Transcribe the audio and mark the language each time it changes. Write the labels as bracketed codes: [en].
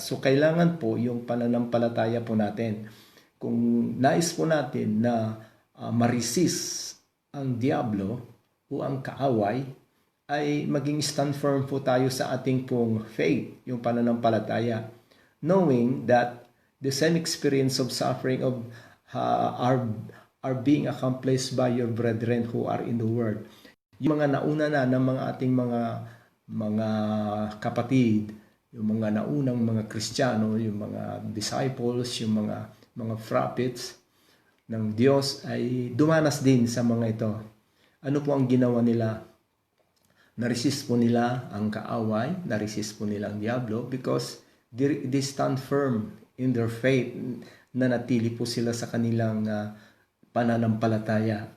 [tl] So, kailangan po yung pananampalataya po natin. Kung nais po natin na ma-resist ang diablo o ang kaaway, ay maging [en] stand firm [tl] po tayo sa ating pong faith, yung pananampalataya. [en] Knowing that the same experience of suffering of are being accomplished by your brethren who are in the world. [tl] Yung mga nauna na ng mga ating mga kapatid, yung mga naunang mga Kristiyano, yung mga disciples, yung mga prophets ng Diyos ay dumanas din sa mga ito. Ano po ang ginawa nila? Na-resist po nila ang kaaway, na-resist po nila ang diablo [en] because they stand firm in their faith, [tl] na natili po sila sa kanilang pananampalataya.